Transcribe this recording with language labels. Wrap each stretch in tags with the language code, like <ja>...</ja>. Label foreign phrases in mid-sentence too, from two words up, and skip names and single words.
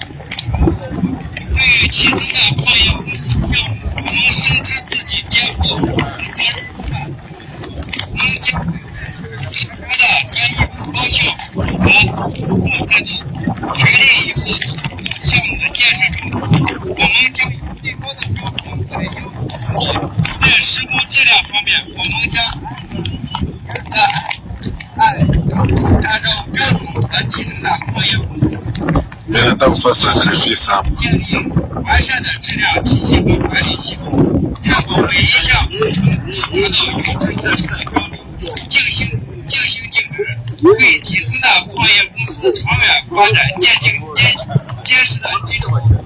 <zh>对于集成大矿业公司项目，我们深知自己肩负的责任重大，我们将十足的专业、高效、负责、负态度，全力以赴投入到项目的建设中。我们将以最高的标准来要求自己，在施工质量方面，我们将按照标准和集成大矿业公司。</zh> <sw>Nataka kufanya sacrifice hapo.</sw> <zh>建立完善的质量体系和管理系统，确保每一项工程都达到优质测试的标准，尽心尽职，为集成大矿业公司长远发展奠定坚实的基础。</zh>